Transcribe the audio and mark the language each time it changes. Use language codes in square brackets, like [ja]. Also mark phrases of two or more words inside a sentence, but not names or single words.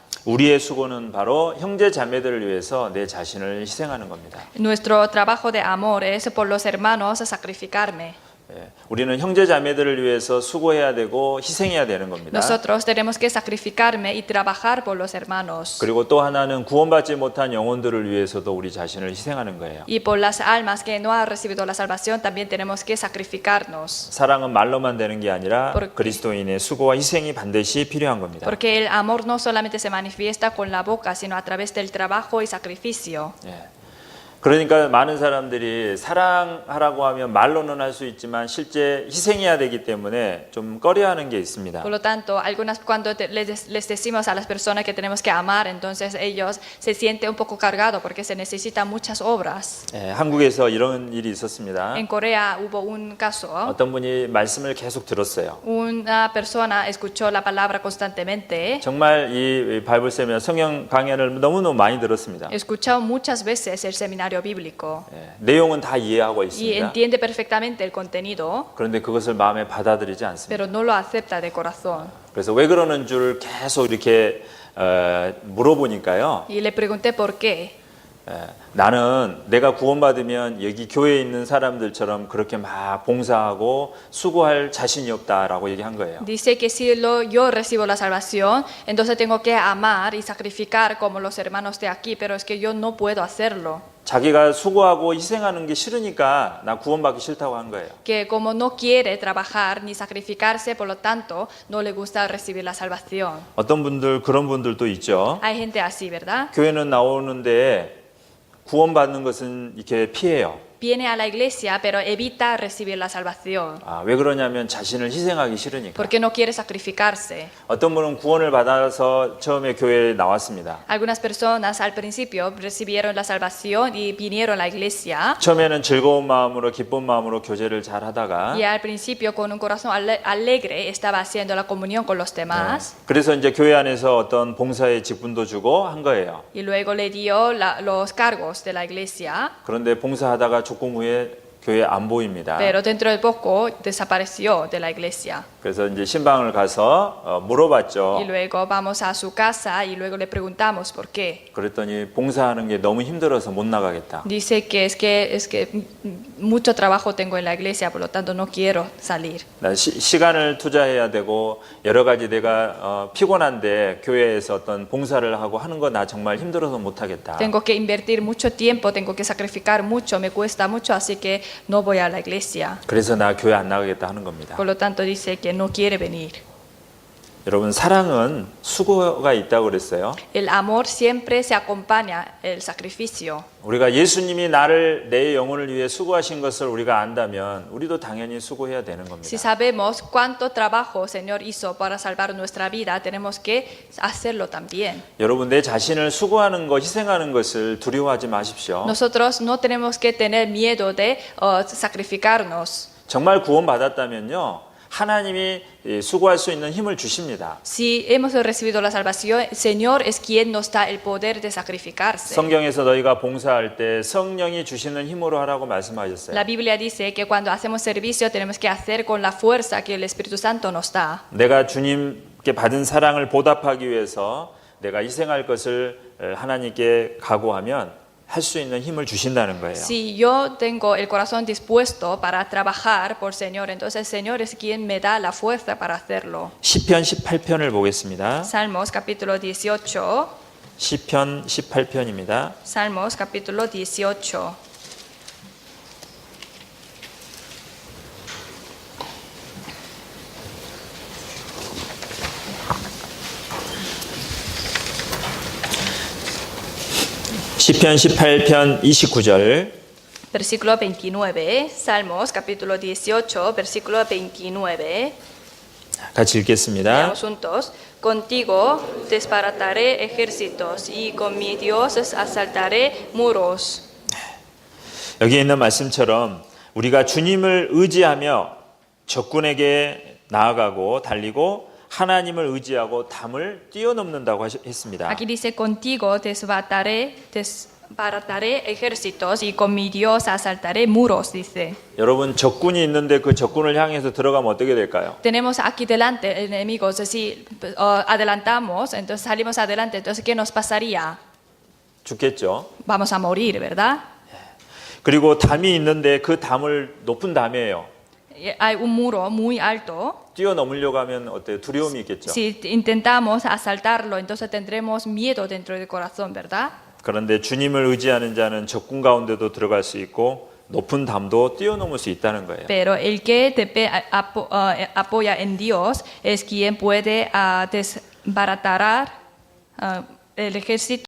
[ko] 우리의 수고는 바로 형제 자매들을 위해서 내 자신을 희생하는 겁니다. [es] Nuestro trabajo de amor es por los hermanos sacrificarme. [ko] 우리는 형제 자매들을 위해서 수고해야 되고 희생해야 되는 겁니다. [es] Nosotros tenemos que sacrificarme y trabajar por los hermanos. [ko] 그리고 또 하나는 구원받지 못한 영혼들을 위해서도 우리 자신을 희생하는 거예요. [es] Y por las almas que no han recibido la salvación también tenemos que sacrificarnos. [ko] 사랑은 말로만 되는 게 아니라 [es] Porque- [ko] 그리스도인의 수고와 희생이 반드시 필요한 겁니다. [es] Porque el amor no solamente se manifiesta con la boca, sino a través del trabajo y sacrificio. [ko] 그러니까 많은 사람들이 사랑하라고 하면 말로는 할 수 있지만 실제 희생해야 되기 때문에 좀 꺼려하는 게 있습니다. [es] Por lo tanto, cuando les decimos a las personas que tenemos que amar, entonces ellos se sienten un poco cargados porque se necesitan muchas obras. [ko] 한국에서 이런 일이 있었습니다. [es] En Corea hubo un caso. [ko] 어떤 분이 말씀을 계속 들었어요. [es] Una persona escuchó la palabra constantemente. [ko] 정말 이 바이블 세미나 성경 강연을 너무너무 많이 들었습니다. [es] Escuchó muchas veces el seminario bíblico [ko] 내용은 다 이해하고 [es] y [ko] 있습니다. [es] entiende perfectamente el contenido, [ko] 그런데 그것을 마음에 받아들이지 않습니다. [es] pero no lo acepta de corazón. [ko] 그래서 왜 그러는 줄 계속 이렇게 물어보니까요. [es] Y le pregunté por qué. [ko] 나는 내가 구원받으면 여기 교회에 있는 사람들처럼 그렇게 막 봉사하고 수고할 자신이 없다라고 얘기한 거예요. [es] Dice que si yo recibo la salvación, entonces tengo que amar y sacrificar como los hermanos de aquí, pero es que yo no puedo hacerlo. [ko] 자기가 수고하고 희생하는 게 싫으니까 나 구원받기 싫다고 한 거예요. [es] Que como no quiere trabajar ni sacrificarse, por lo tanto, no le gusta recibir la salvación. [ko] 어떤 분들 그런 분들도 있죠. [es] Hay gente así, ¿verdad? [ko] 교회는 나오는데 구원받는 것은 이렇게 피해요. [es] Viene a la iglesia, pero evita recibir la salvación. [ko] 왜 그러냐면 자신을 희생하기 싫으니까. [es] Porque no quiere sacrificarse. [ko] 어떤 분은 구원을 받아서 처음에 교회에 나왔습니다. [es] Algunas personas al principio recibieron la salvación y vinieron a la iglesia. [ko] 처음에는 즐거운 마음으로 기쁜 마음으로 교제를 잘 하다가 [es] Y al principio con un corazón alegre estaba haciendo la comunión con los demás. [ko] 그래서 이제 교회 안에서 어떤 봉사의 직분도 주고 한 거예요. [es] Y luego le dio los cargos de la iglesia. [ko] 그런데 봉사하다가 조금 후에 교회 안 보입니다. [es] Pero dentro de poco desapareció de la iglesia. [ko] 그래서 이제 신방을 가서 물어봤죠. [es] Y luego vamos a su casa y luego le preguntamos por qué. [ko] 그랬더니 봉사하는 게 너무 힘들어서 못 나가겠다. [es] Dice que es que mucho trabajo tengo en la iglesia, por lo tanto no quiero salir. [ko] 나 시간을 투자해야 되고 여러 가지 내가 피곤한데 교회에서 어떤 봉사를 하고 하는 거 나 정말 힘들어서 못 하겠다. [es] Tengo que invertir mucho tiempo, tengo que sacrificar mucho, me cuesta mucho, así que no voy a la iglesia. [ko] 그래서 나 교회 안 나가겠다 하는 겁니다. [es] Por lo tanto dice que no quiere venir. [ko] 여러분 사랑은 수고가 있다고 그랬어요. [es] El amor siempre se acompaña el sacrificio. [ko] 우리가 예수님이 나를 내 영혼을 위해 수고하신 것을 우리가 안다면 우리도 당연히 수고해야 되는 겁니다. [es] Si sabemos cuánto trabajo el Señor hizo para salvar nuestra vida, tenemos que hacerlo también. [ko] 여러분 내 자신을 수고하는 것, 희생하는 것을 두려워하지 마십시오. [es] Nosotros no tenemos que tener miedo de sacrificarnos. [ko] 정말 구원받았다면요. 하나님이 수고할 수 있는 힘을 주십니다. [es] Si hemos recibido la salvación, el Señor es quien nos da el poder de sacrificarse. [ko] 성경에서 너희가 봉사할 때 성령이 주시는 힘으로 하라고 말씀하셨어요. [es] La Biblia dice que cuando hacemos servicio tenemos que hacer con la fuerza que el Espíritu Santo nos da. [ko] 내가 주님께 받은 사랑을 보답하기 위해서 내가 희생할 것을 하나님께 각오하면 할 수 있는 힘을 주신다는 거예요. [es] Si yo tengo el corazón dispuesto para trabajar por el Señor, entonces el Señor es quien me da la fuerza para hacerlo. [ko] 시편 18편을 보겠습니다. [es] Salmos capítulo 18. [ko] 시편 18편입니다. [es] Salmos capítulo 18. [ko] 시편 18편 29절 [es] Versículo 29. Salmos capítulo 18, versículo 29. [ko] 같이 읽겠습니다. [es] Leamos juntos. Contigo desbarataré ejércitos y con mi Dios asaltaré muros. [ko] 여기 있는 말씀처럼 우리가 주님을 의지하며 적군에게 나아가고 달리고 하나님을 의지하고 담을 뛰어넘는다고 했습니다. [es] Aquí dice, contigo desbarataré ejércitos y con mi Dios asaltaré muros, dice. [ko] 여러분 적군이 있는데 그 적군을 향해서 들어가면 어떻게 될까요? [es] Tenemos aquí delante enemigos, si adelantamos, entonces salimos adelante, entonces ¿qué nos pasaría? [ko] 죽겠죠. [es] Vamos a morir, ¿verdad? [ko] 그리고 담이 있는데 그 담을 높은 담이에요. [es] Hay un muro muy alto. [ko] 뛰어넘으려고 하면 어때요? 두려움이 있겠죠. [es] Si intentamos asaltarlo, entonces tendremos miedo dentro del corazón, ¿verdad? [ko] 그런데 주님을 의지하는 자는 적군 가운데도 들어갈 수 있고 높은 담도 뛰어넘을 수 있다는 거예요. [es] Pero el que apoya en Dios es quien puede desbaratar el ejército